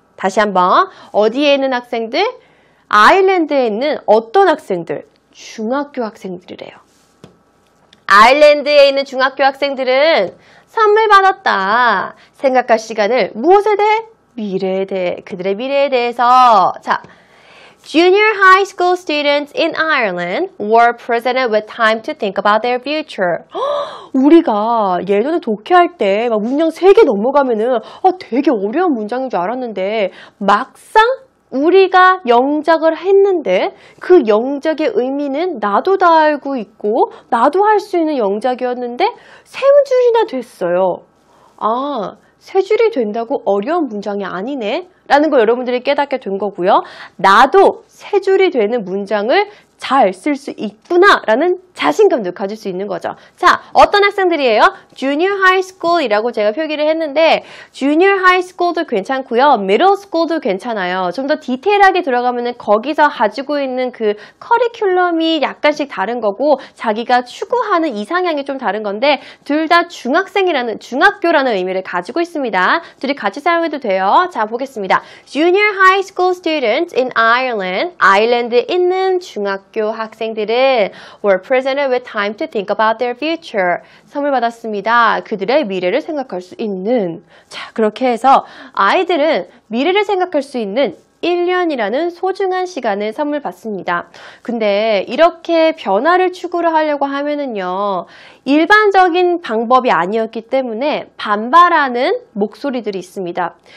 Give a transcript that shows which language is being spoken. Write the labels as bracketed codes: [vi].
[ko] 다시 한번 어디에 있는 학생들? 아일랜드에 있는 어떤 학생들? 중학교 학생들이래요. 아일랜드에 있는 중학교 학생들은 선물 받았다. 생각할 시간을 무엇에 대해? 미래에 대해, 그들의 미래에 대해서. [en] 자, Junior high school students in Ireland were presented with time to think about their future. [ko] 우리가 예전에 독해할 때 막 문장 3개 넘어가면은 되게 어려운 문장인 줄 알았는데 막상 우리가 영작을 했는데 그 영작의 의미는 나도 다 알고 있고 나도 할 수 있는 영작이었는데 3줄이나 됐어요. 아, 3줄이 된다고 어려운 문장이 아니네 라는 걸 여러분들이 깨닫게 된 거고요. 나도 3줄이 되는 문장을 잘 쓸 수 있구나 라는 자신감도 가질 수 있는 거죠. 자, 어떤 학생들이에요? Junior High School이라고 제가 표기를 했는데 Junior High School도 괜찮고요. Middle School도 괜찮아요. 좀 더 디테일하게 들어가면은 거기서 가지고 있는 그 커리큘럼이 약간씩 다른 거고 자기가 추구하는 이상향이 좀 다른 건데 둘 다 중학교라는 의미를 가지고 있습니다. 둘이 같이 사용해도 돼요. 자, 보겠습니다. [en] Junior High School students in Ireland, [ko] 아일랜드에 있는 중학교 학생들은 [en] were presented with time to think about their future. [ko] 선물 받았습니다. 그들의 미래를 생각할 수 있는. 자, 그렇게 해서 아이들은 미래를 생각할 수 있는 1년이라는 소중한 시간을 선물 받습니다. 근데 이렇게 변화를 추구를 하려고 하면은요, 일반적인 방법이 아니었기 때문에 반발하는 목소리들이 있습니다.